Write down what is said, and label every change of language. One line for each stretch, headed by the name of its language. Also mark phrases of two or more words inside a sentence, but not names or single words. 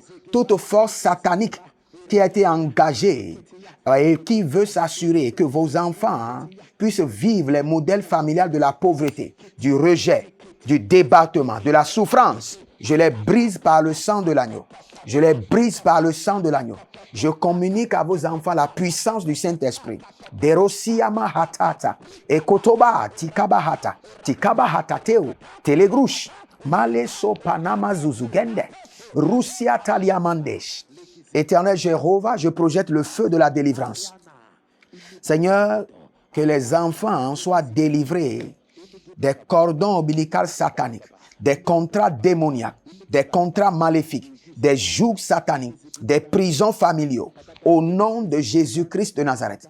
French: Toute force satanique qui a été engagée et qui veut s'assurer que vos enfants puissent vivre les modèles familiales de la pauvreté, du rejet, du débattement, de la souffrance, je les brise par le sang de l'agneau. Je les brise par le sang de l'agneau. Je communique à vos enfants la puissance du Saint-Esprit. Derosiyama hatata, ekotoba tikabahata, tikabahata teo, telegrush, maleso panama zuzugende, Russia taliamandesh. Éternel Jéhovah, je projette le feu de la délivrance. Seigneur, que les enfants soient délivrés des cordons ombilicaux sataniques, des contrats démoniaques, des contrats maléfiques, des jougs sataniques, des prisons familiaux, au nom de Jésus-Christ de Nazareth.